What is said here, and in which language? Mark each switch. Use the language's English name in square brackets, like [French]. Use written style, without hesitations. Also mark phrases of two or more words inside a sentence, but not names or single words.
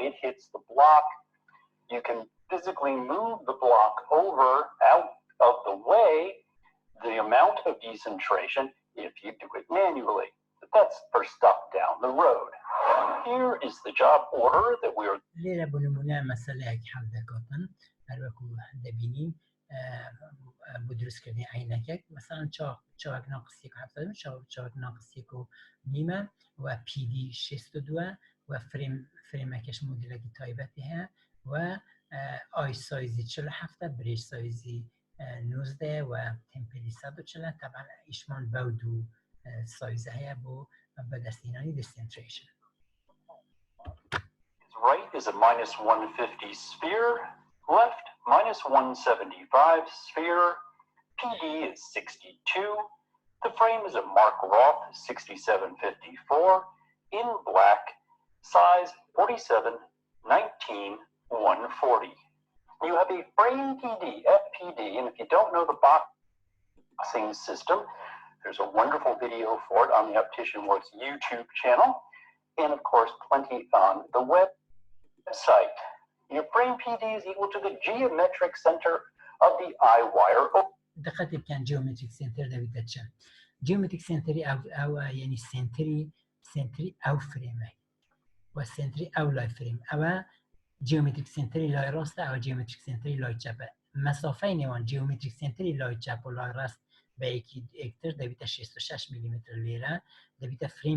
[English] It hits the block. You can physically move the block over out of the way, the amount of decentration, if you do it manually. But that's for stuff down the road. Here is the job order that we are... [Central Kurdish] لێرە بۆ نمونە مەسەلەیەک هەڵ دەکاتن هەروەکو دەبینین بۆ دروستکردنی عینەکەک مەسەڵەن چاوەک ناقص 1.70 چاوەک ناقص 1.5 و PD 62 و فرێمەکەش مۆدلێکی تایبەتی هەیە و ئای سایزی 47 برێژ سایزی 19 و تمپری 140 طبعا ئیشمان بەو دوو سایزە هەیە بۆ بەدەستهێنانی Decenteration. [English] Right is a -150 sphere, left -175 sphere, PD is 62, the frame is a Mark Roth 6754, in black, size 47, 19, 140. You have a frame PD, FPD, and if you don't know the boxing system, there's a wonderful video for it on the Optician Works YouTube channel, and of course plenty on the website. Your frame PD is equal to the geometric center of the eye wire. [Central Kurdish] دقت بکن [English] geometric center [Central Kurdish] دەبیتە چەند [English] geometric centeri [Central Kurdish] ئەو یعنی سنتری ئەو فرێمە و سنتری ئەو لای فرێم ئەوە [English] geometric centeri [Central Kurdish] لای ڕاستە ئەوە [English] geometric centeri [Central Kurdish] لای چەپە مەسافەی نێوان [English] geometric centeri [Central Kurdish] لای چەپ و لای ڕاست بە یەکتر دەبیتە 66 میلیمتر لێرە دەبیتە فرێم